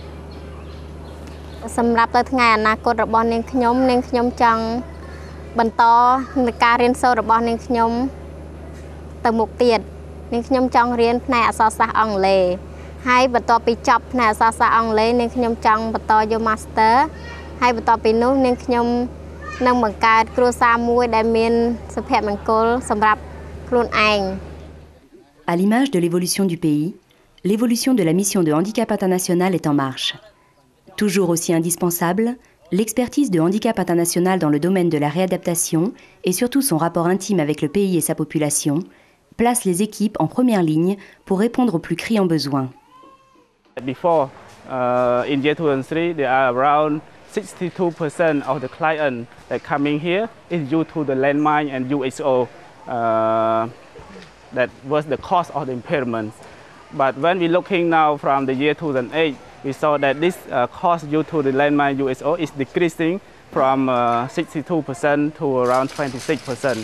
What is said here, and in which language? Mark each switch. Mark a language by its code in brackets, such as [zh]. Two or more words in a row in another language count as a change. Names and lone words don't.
[km] សម្រាប់ទៅថ្ងៃអនាគតរបស់នាងខ្ញុំចង់បន្តនឹងការរៀនសូត្ររបស់នាងខ្ញុំទៅមុខទៀតនាងខ្ញុំចង់រៀនផ្នែកអក្សរសាស្ត្រអង់គ្លេសហើយបន្ទាប់ពីចប់ផ្នែកអក្សរសាស្ត្រអង់គ្លេសនាងខ្ញុំចង់បន្តយក Master ហើយបន្ទាប់ពីនោះនាងខ្ញុំនឹងបង្កើតគ្រួសារមួយដែលមានសុភមង្គលសម្រាប់ខ្លួនឯង [fr] À l'image de l'évolution du pays, l'évolution de la mission de handicap international est en marche. Toujours aussi indispensable, l'expertise de handicap international dans le domaine de la réadaptation et surtout son rapport intime avec le pays et sa population place les équipes en première ligne pour répondre aux plus criants besoins. [en] Before, in year 2003, there are around 62% of the clients that coming here is due to the landmine and USO. That was the cause of the impairment. But when we're looking now from the year 2008, we saw that this cost due to the landmine USO is decreasing from 62% to around 26%.